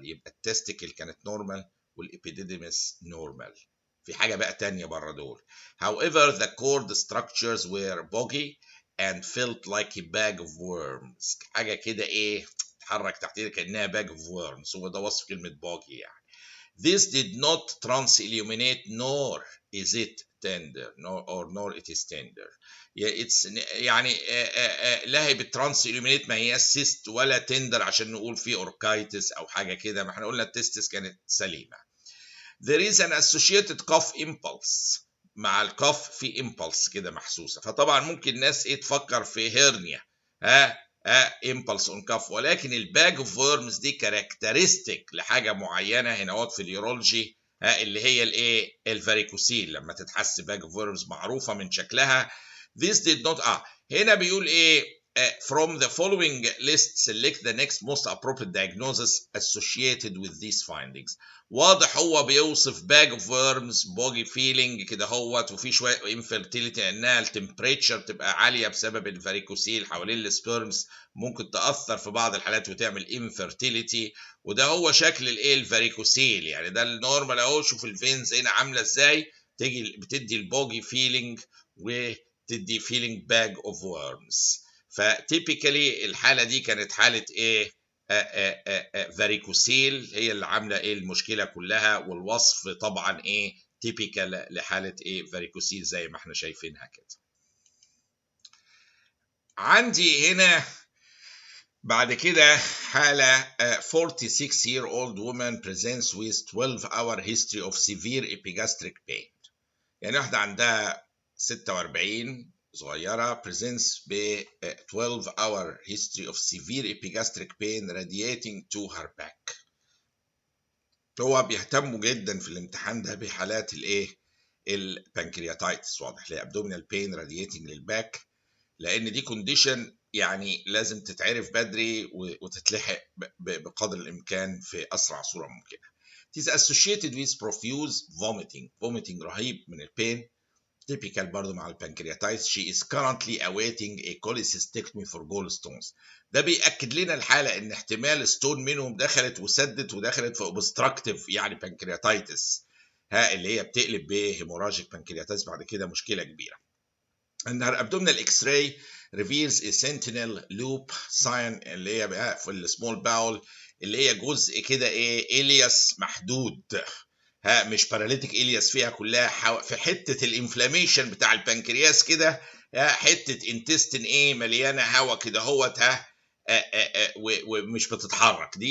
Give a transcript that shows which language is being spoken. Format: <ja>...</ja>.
<ar>يبقى التستيكل كانت normal والepididymis normal. في حاجة بقى تانية بره دول.</ar> <en>However, the cord structures were boggy and felt like a bag of worms.</en> <ar>حاجة كده ايه تتحرك تحتيها كأنها</ar> <en>bag of worms.</en> <ar>هو ده وصف كلمة boggy يعني.</ar> <en>This did not trans-illuminate nor is it tender nor it is tender.</en> <ar>يعني لا هي بالترانس illuminate ما هي سيست ولا تندر عشان نقول في اوركايتس او حاجه كده، ما احنا قلنا التستس كانت سليمه.</ar> <en>There is an associated cough impulse.</en> <ar>مع الكف في impulse كده محسوسه، فطبعا ممكن ناس ايه تفكر في هيرنيا</ar> <en>impulse on cough،</en> <ar>ولكن الباج اوف ورمز دي كاركترستيك لحاجه معينه هنا في اليورولوجي اللي هي الايه الفاريكوسيل. لما تتحس باج اوف ورمز معروفه من شكلها.</ar> <en>This did not</en> <ar>هنا بيقول ايه</ar> <en>from the following list select the next most appropriate diagnosis associated with these findings.</en> <ar>واضح هو بيوصف باج اوف ورمز بوجي فيلينج كده هوت، وفي شويه انفيرتيليتي انها التمبريتشر تبقى عاليه بسبب الفاريكوسيل حوالين السبيرمز، ممكن تاثر في بعض الحالات وتعمل انفيرتيليتي. وده هو شكل الايه الفاريكوسيل، يعني ده النورمال اهو. شوف الفينز هنا عامله ازاي، بتدي البوجي فيلينج وتدي فيلينج باج اوف ورمز. فتيبيكالي الحاله دي كانت حاله ايه فاريكوسيل هي اللي عامله ايه المشكله كلها، والوصف طبعا ايه تيبيكال لحاله ايه فاريكوسيل زي ما احنا شايفينها كده. عندي هنا بعد كده حاله</ar> <en>46-year-old woman presents with 12-hour history of severe epigastric pain.</en> <ar>يعني واحده عندها</ar> <en>46</en> <ar>صغيرة</ar> <en>presents ب 12-hour history of severe epigastric pain radiating to her back.</en> <ar>هو بيهتموا جدا في الامتحان ده بحالات الايه البنكرياتايتس، واضح ليه</ar> <en>abdominal pain radiating</en> <ar>للباك، لان دي كونديشن يعني لازم تتعرف بدري وتتلحق بقدر الامكان في اسرع صورة ممكنة.</ar> <en>It is associated with profuse vomiting</en> <ar>رهيب من البين،</ar> <en>typical</en> <ar>برضه مع البنكرياتايتس.</ar> <en>She is currently awaiting a cholecystectomy for gallstones.</en> <ar>ده بيأكد لنا الحالة ان احتمال ستون منهم دخلت وسدت ودخلت في obstructive يعني بنكرياتايتس اللي هي بتقلب بهيموراجيك بنكرياتايتس بعد كده مشكلة كبيرة.</ar> <en>And her abdominal X-ray reveals a sentinel loop sign</en> <ar>اللي هي بقى في السمول باول، اللي هي جزء كده ايه الياس محدود مش باراليتيك الياس فيها كلها في حته الانفلاميشن بتاع البنكرياس كده حته انتستين ايه مليانه هواء كده هوت ومش بتتحرك.</ar>